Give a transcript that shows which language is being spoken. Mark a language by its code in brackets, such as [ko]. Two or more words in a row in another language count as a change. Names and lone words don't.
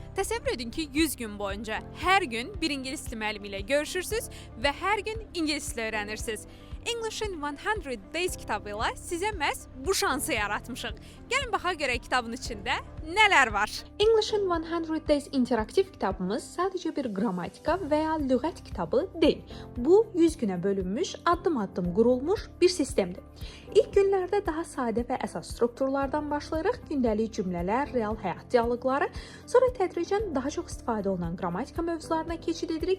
[az] Təsəvvür edin ki, 100 gün boyunca hər gün bir ingilis dili müəllimi ilə görüşürsüz və hər gün ingilis dili öyrənirsiniz. [en] English in 100 Days [az] kitabı ilə sizə məhz bu şansı yaratmışıq. Gəlin baxaq görək kitabın içində nələr var. [en] English in 100 Days [az] interaktiv kitabımız sadəcə bir qrammatika və ya lüğət kitabı deyil. Bu 100 günə bölünmüş, addım-addım qurulmuş bir sistemdir. İlk günlərdə daha sadə və əsas strukturlardan başlayırıq. Gündəlik cümlələr, real həyat dialoqları, sonra tədricən daha çox istifadə olunan qrammatika mövzularına keçid edirik.